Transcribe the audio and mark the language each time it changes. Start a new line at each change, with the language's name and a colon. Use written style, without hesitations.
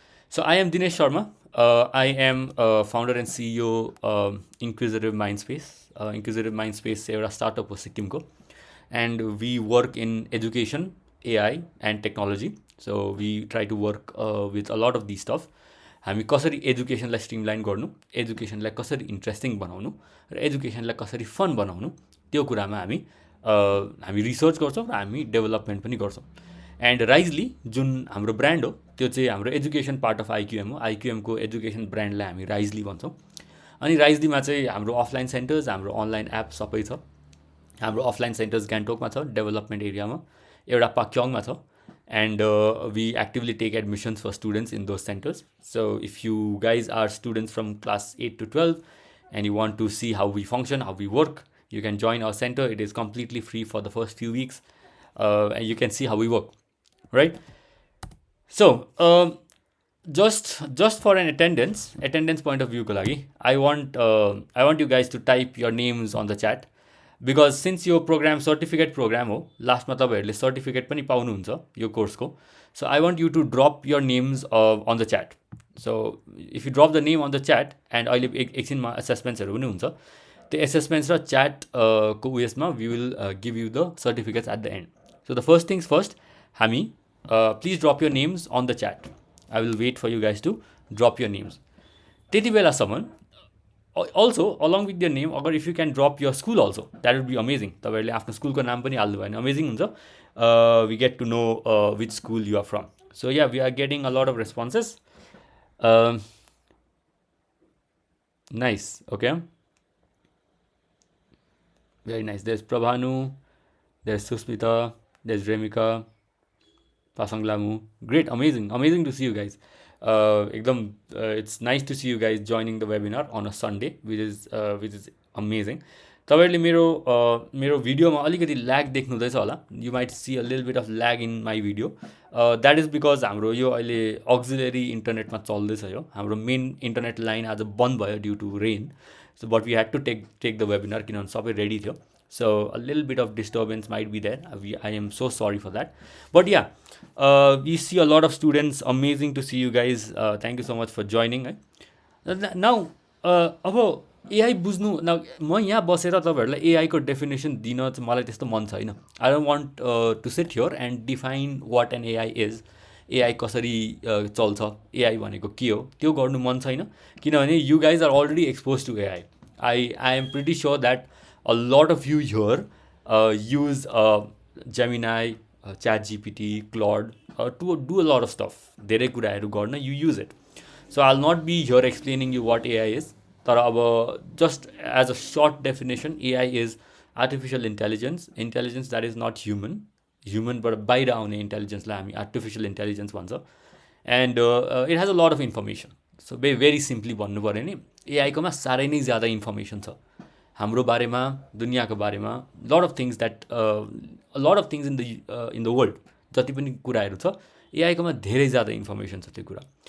English: So I am Dinesh Sharma. I am founder and CEO Inquisitive Mindspace. Inquisitive Mindspace is a startup for Sikkim ko, and we work in education, AI and technology. So we try to work with a lot of these stuff.
Nepali: हामी कसरी एजुकेसनलाई streamline गर्नु, एजुकेसनलाई कसरी interesting बनाउनु र एजुकेसनलाई कसरी fun बनाउनु, त्यो कुरामा हामी रिसर्च गर्छौँ र हामी डेभलपमेन्ट पनि गर्छौँ। एन्ड राइजली जुन हाम्रो ब्रान्ड हो त्यो चाहिँ हाम्रो एजुकेसन पार्ट अफ आइक्युएम हो। आइक्युएमको एजुकेसन ब्रान्डलाई हामी राइजली भन्छौँ। अनि राइजलीमा चाहिँ हाम्रो अफलाइन सेन्टर्स, हाम्रो अनलाइन एप सबै छ। हाम्रो अफलाइन सेन्टर्स गान्तोकमा छ, डेभलपमेन्ट एरियामा, एउटा पाक्योङमा छ।
English: And we actively take admissions for students in those centers. So if you guys are students from class 8 to 12 and you want to see how we function, how we work, you can join our center. It is completely free for the first few weeks, and you can see how we work, right? So just for an attendance point of view ko lagi, I want you guys to type your names on the chat, because since
Nepali: यो programme certificate programme हो, लास्टमा तपाईँहरूले certificate पनि पाउनुहुन्छ यो कोर्सको।
English: So I want you to drop your names on the chat. So if you drop the name on the chat, and
Nepali: अहिले एकछिनमा एसेसमेन्ट्सहरू पनि हुन्छ, त्यो एसेसमेन्ट्स र च्याट को उयसमा
English: We will give you the certificates at the end. So the first things first, हामी please drop your names on the chat. I will wait for you guys to drop your names.
Nepali: त्यति बेलासम्म
English: also along with your name, अगर if you can drop your school also, that would be amazing।
Nepali: तपाईँहरूले आफ्नो स्कुलको नाम पनि हाल्नु भयो भने अमेजिङ हुन्छ।
English: We get to know which school you are from. So yeah, we are getting a lot of responses. Nice, okay, very nice. There's Prabhanu, there's Susmita, there's Remika, Pasang Lamu. Great, amazing to see you guys. It's nice to see you guys joining the webinar on a Sunday, which is amazing.
Nepali: तपाईँहरूले मेरो भिडियोमा अलिकति lag देख्नुहुँदैछ होला।
English: You might see a little bit of lag in my video. That is because
Nepali: हाम्रो यो अहिले auxiliary इन्टरनेटमा चल्दैछ। यो हाम्रो मेन इन्टरनेट लाइन आज बन्द भयो
English: Due to rain. So but we had to take the webinar,
Nepali: किनभने सबै रेडी थियो।
English: So a little bit of disturbance might be there. I am so sorry for that. But yeah, we see a lot of students. Amazing to see you guys. Thank you so much for joining.
Nepali: Now, अब AI बुझ्नु, म यहाँ बसेर तपाईँहरूलाई एआईको definition दिन चाहिँ मलाई त्यस्तो मन छैन।
English: I don't want to sit here and define what an AI is.
Nepali: AI कसरी चल्छ, एआई भनेको के हो, त्यो गर्नु मन छैन।
English: किनभने you guys are already expose to AI. I am pretty sure that a lot of you here use Gemini, ChatGPT, Claude to do a lot of stuff.
Nepali: धेरै कुराहरू गर्न
English: you use it. So I'll not be here explaining you what AI is.
Nepali: तर अब
English: just as a short definition, AI is artificial intelligence that is not human
Nepali: बाट बाहिर आउने इन्टेलिजेन्सलाई हामी artificial intelligence भन्छ।
English: And it has a lot of information.
Nepali: So very simply भन्नु पऱ्यो भने एआईकोमा साह्रै नै ज्यादा इन्फर्मेसन छ हाम्रो बारेमा, दुनियाँको बारेमा।
English: lot of things in the world,
Nepali: जति पनि कुराहरू छ एआईकोमा धेरै ज्यादा इन्फर्मेसन छ त्यो कुरा।